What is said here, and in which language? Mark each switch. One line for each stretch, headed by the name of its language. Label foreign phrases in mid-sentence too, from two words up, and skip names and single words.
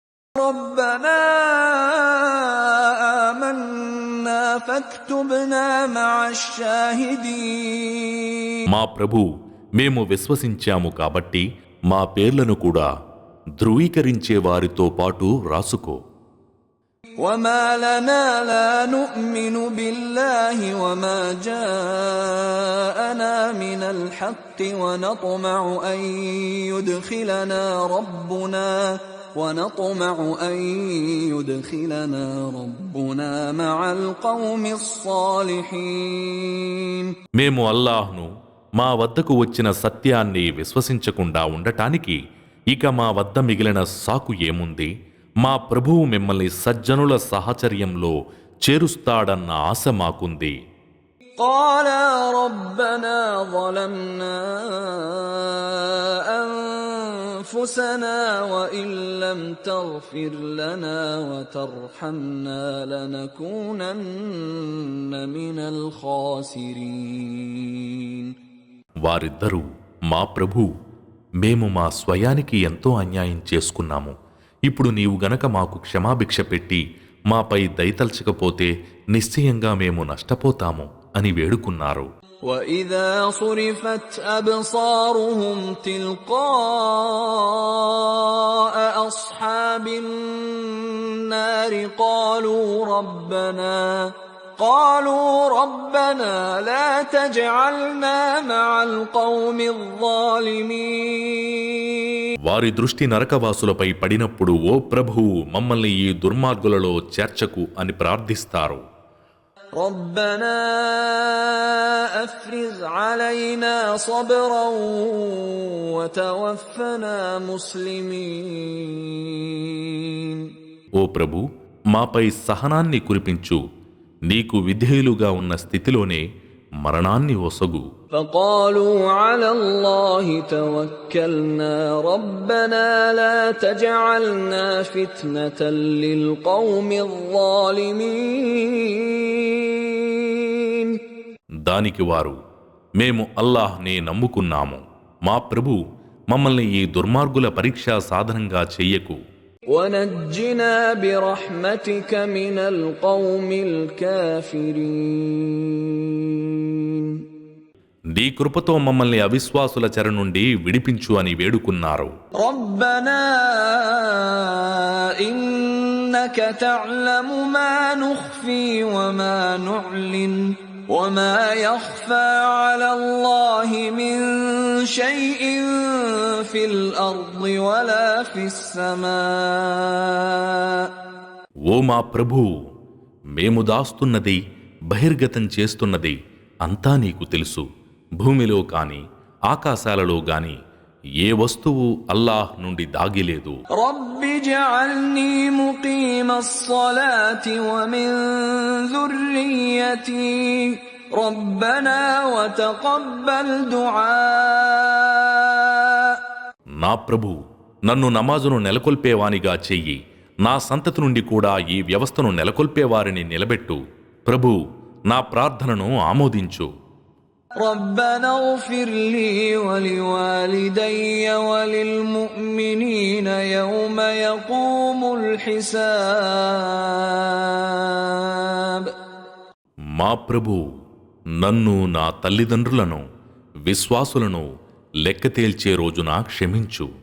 Arabic: ربنا آمنا فاكتبنا مع الشاهدين.
Telugu: మా ప్రభు, మేము విశ్వసించాము కాబట్టి మా పేర్లను కూడా ధృవీకరించే వారితో పాటు రాసుకో.
Arabic: وما لنا لا نؤمن بالله وما جاءنا من الحق ونطمع أن يدخلنا ربنا مع القوم الصالحين.
Telugu: మేము అల్లాహ్ను, మా వద్దకు వచ్చిన సత్యాన్ని విశ్వసించకుండా ఉండటానికి ఇక మా వద్ద మిగిలిన సాకు ఏముంది? మా ప్రభువు మిమ్మల్ని సజ్జనుల సహచర్యంలో చేరుస్తాడన్న ఆశ మాకుంది.
Arabic: قال ربنا ظلمنا أنفسنا وإن لم تغفر لنا وترحمنا لنكونن من الخاسرين.
Telugu: వారిద్దరూ, మా ప్రభు, మేము మా స్వయానికి ఎంతో అన్యాయం చేసుకున్నాము. ఇప్పుడు నీవు గనక మాకు క్షమాభిక్ష పెట్టి మాపై దయతల్చకపోతే నిశ్చయంగా మేము నష్టపోతాము అని వేడుకున్నారు.
Arabic: وَإِذَا صُرِفَتْ أَبْصَارُهُمْ تِلْقَاءَ أَصْحَابِ النَّارِ قالوا ربنا لا تجعلنا مع القوم الظالمين.
Telugu: వారి దృష్టి నరకవాసులపై పడినప్పుడు, ఓ ప్రభువు, మమ్మల్ని ఈ దుర్మార్గులలో చేర్చకు అని ప్రార్థిస్తారు.
Arabic: ربنا أفرغ علينا صبرا وتوفنا مسلمين.
Telugu: ఓ ప్రభు, మాపై సహనాన్ని కురిపించు, నీకు విధేయులుగా ఉన్న స్థితిలోనే మరణాన్ని ఒసగు.
Arabic: فقالوا على الله توكلنا ربنا لا تجعلنا فتنة للقوم الظالمين.
Telugu: దానికి వారు, మేము అల్లాహ్నే నమ్ముకున్నాము, మా ప్రభు, మమ్మల్ని ఈ దుర్మార్గుల పరీక్షా సాధనంగా చెయ్యకు.
Arabic: ونجنا برحمتك من القوم الكافرين.
Telugu: నీ కృపతో మమ్మల్ని అవిశ్వాసుల చెర నుండి విడిపించు అని వేడుకున్నారు.
Arabic: ربنا إنك تعلم ما نخفي وما نعلن وما يخفى على الله من شيء في الأرض ولا في السماء.
Telugu: ఓ మా ప్రభూ, మేము దాస్తున్నది, బహిర్గతం చేస్తున్నది అంతా నీకు తెలుసు. భూమిలో కాని ఆకాశాలలో గాని ఏ వస్తువు అల్లాహ్ నుండి దాగిలేదు.
Arabic: رب اجعلني مقيم الصلاة ومن ذريتي ربنا وتقبل دعاء.
Telugu: నా ప్రభు, నన్ను నమాజును నెలకొల్పేవానిగా చెయ్యి, నా సంతతి నుండి కూడా ఈ వ్యవస్థను నెలకొల్పేవారిని నిలబెట్టు. ప్రభు, నా ప్రార్థనను ఆమోదించు.
Arabic: ربنا اغفر لي ولوالدي وللمؤمنين يوم يقوم الحساب.
Telugu: మా ప్రభు, నన్ను, నా తల్లిదండ్రులను, విశ్వాసులను లెక్క తేల్చే రోజున క్షమించు.